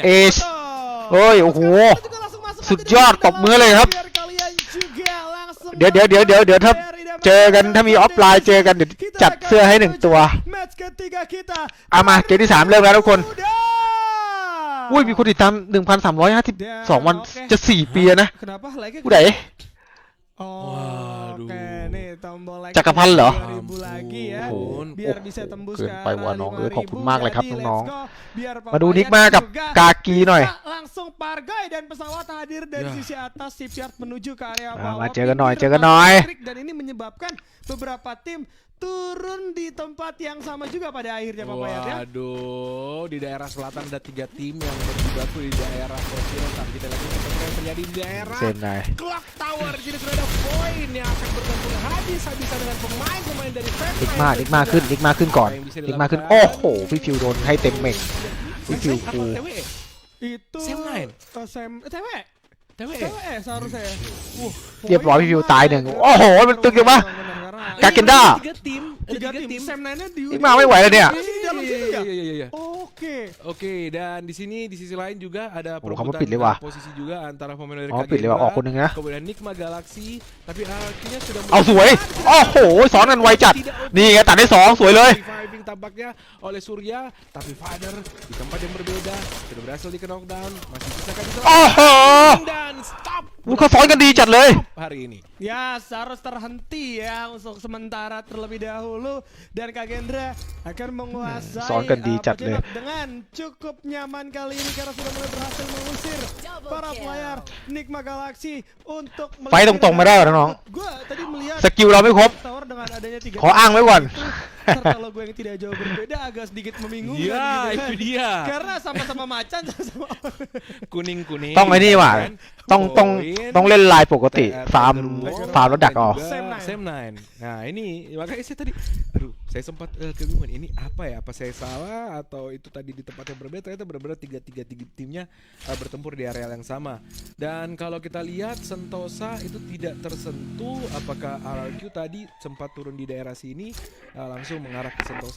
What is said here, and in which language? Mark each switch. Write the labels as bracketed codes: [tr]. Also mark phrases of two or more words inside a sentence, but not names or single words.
[th] เอช เฮ้ย โอ้โห สุดยอดตบมือเลยครับ เดี๋ยวถ้าเจอกันถ้ามีออฟไลน์เจอกันเดี๋ยวจัดเสื้อให้ 1 ตัว [id] Match ketiga kita. [th] เอามาเกมที่ 3 เริ่มแล้วทุกคน [id] Udah. [th] อุ้ย มีคนติดตาม 1,352 วัน จะ 4 ปีแล้วนะ [id] Kenapa like-nya [th] ผู้ใด [id] Oh, Waduh. oke nih tombol like Cakapan loh. 2000 lagi ya. Ampun. Biar bisa tembus ke [th] เกินไป [id] arah [th] ว่ะน้อง [id] 5000. [th] ขอบคุณมากเลยครับ [id] Jadi, [th] น้อง [en] let's go. [id] Biar [th] ๆ มาดู [id] Papayat [th] นิกมากับ [id] juga [th] กากีหน่อย [id] bisa langsung pargai dan pesawat hadir dari Ya. sisi atas shipyard menuju ke area Nah, bawah. ma, cengen noi, Pinggir cengen kapal noi. listrik, dan ini menyebabkan beberapa tim turun di tempat yang sama juga pada akhirnya Papayat ya. Waduh, di daerah selatan ada 3 tim yang berjibaku di daerah Kociron. Tapi kita lihat apa yang terjadi di daerah [th] เซนไน [id] Clock Tower. Jadi sudah ada poin yang akan bergantung habis-habisan dengan pemain-pemain dari Fnatic. [th] นิกมาขึ้นก่อนนิกมาขึ้น โอ้โห พี่ฟิวโดนให้เต็มเม็กพี่ฟิว [id] Apa [th] กู [id] TWE? Itu Sam Nine. TWE. TWE. TWE seharusnya ya. [th] เรียบร้อยพี่ฟิวตาย 1 โอ้โห มันตึงจังวะ [id] Karena- [th] กาเกนด้า [id] Tiga tim. Tiga tim. Sam Nine-nya di Ini mah [th] ไม่ไหวแล้วเนี่ย [id] Masih di dalam situ ya? Iya. Oke. Oke, dan di sini di sisi lain juga ada Oh, kamu perebutan pilih, wah. posisi juga antara pemain dari [th] อ๋อปิดเลยว่ะออกคนหนึ่งนะ [id] kemudian Nikma Galaxy, tapi artinya sudah [th] เอาสวย โอ้โห สอนกันไวจัด นี่ไงตัดได้ 2 สวยเลย [id] Reviving tampaknya oleh Surya, tapi Father di tempat yang berbeda sudah berhasil di knockdown, masih bisa kan [th] โอ้โห [id] dan stop [th] อู้เขาสอนกันดีจัดเลย [id] hari ini. Ya, harus terhenti ya untuk sementara terlebih dahulu, dan Kagendra akan menguasai soalkan dicat penyebab deh. dengan cukup nyaman kali ini karena sudah mulai berhasil mengusir para player Nikma Galaxy untuk [th] ไฟต์ตรงๆไม่ได้หรอน้อง [id] Gua tadi melihat [th] สกิลเราไม่ครบ [id] Tower dengan adanya 3 [th] ขออ้างไว้ก่อน [id] serta logo yang tidak jauh berbeda agak sedikit membingungkan Ya, gitu kan. itu dia. Karena sama-sama macan sama-sama Kuning-kuning. [th] ต้องไอ้นี่ว่ะ [id] kan? [th] ต้องเล่นลายปกติฟาร์มแล้วดักออก [id] Sam 9. Nah ini makanya saya tadi, aduh saya sempat kebingungan ini apa ya? Apa saya salah atau itu tadi di tempat yang berbeda? Ternyata benar-benar tiga timnya bertempur di area yang sama. Dan kalau kita lihat Sentosa itu tidak tersentuh. Apakah RRQ tadi sempat turun di daerah sini langsung mengarah ke Sentosa?